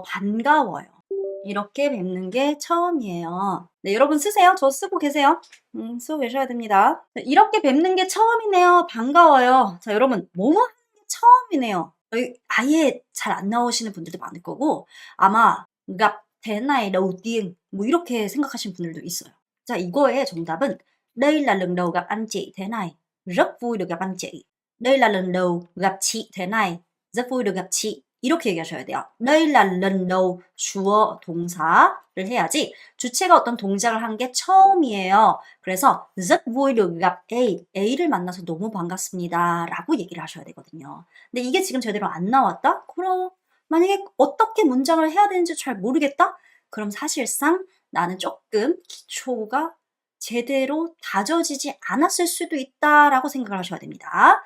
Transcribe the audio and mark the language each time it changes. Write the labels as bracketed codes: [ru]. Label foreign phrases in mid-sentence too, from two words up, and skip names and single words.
[ko] 반가워요. 이렇게 뵙는 게 처음이에요. 네, 여러분 쓰세요. 저 쓰고 계세요. 쓰고 계셔야 됩니다. 이렇게 뵙는 게 처음이네요. 반가워요. 자, 여러분 뭐뭐 하는 게 처음이네요. 아예 잘 안 나오시는 분들도 많을 거고 아마 [vi] gặp thế này đầu tiên [ko] 뭐 이렇게 생각하시는 분들도 있어요. [vi] 자, [ko] 이거의 정답은 [vi] Đây là lần đầu gặp anh chị thế này. Rất vui được gặp anh chị. Đây là lần đầu gặp chị thế này. rất vui được gặp chị. [ko] 이렇게 얘기하셔야 돼요. [vi] đây là lần đầu [ko] 주어 동사를 해야지 주체가 어떤 동작을 한 게 처음이에요. [vi] 그래서 rất vui được gặp A. [ko] A를 만나서 너무 반갑습니다. 라고 얘기를 하셔야 되거든요. 근데 이게 지금 제대로 안 나왔다? 그럼 만약에 어떻게 문장을 해야 되는지 잘 모르겠다? 그럼 사실상 나는 조금 기초가 제대로 다져지지 않았을 수도 있다라고 생각을 하셔야 됩니다.